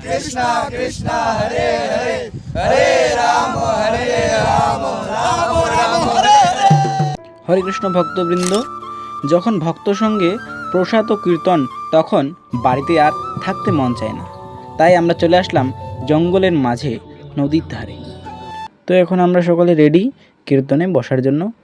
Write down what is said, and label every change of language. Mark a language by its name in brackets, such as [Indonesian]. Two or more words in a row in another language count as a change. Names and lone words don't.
[Sanskrit] कृष्णा कृष्णा हरे हरे हरे राम राम राम हरे हरे। [Bangla] হরে কৃষ্ণ ভক্তবৃন্দ, যখন ভক্ত সঙ্গে প্রসাদ ও কীর্তন তখন বাড়িতে আর থাকতে মন চায় না। তাই আমরা চলে আসলাম জঙ্গলের মাঝে নদীর ধারে। তো এখন আমরা সকলে রেডি কীর্তনে বসার জন্য।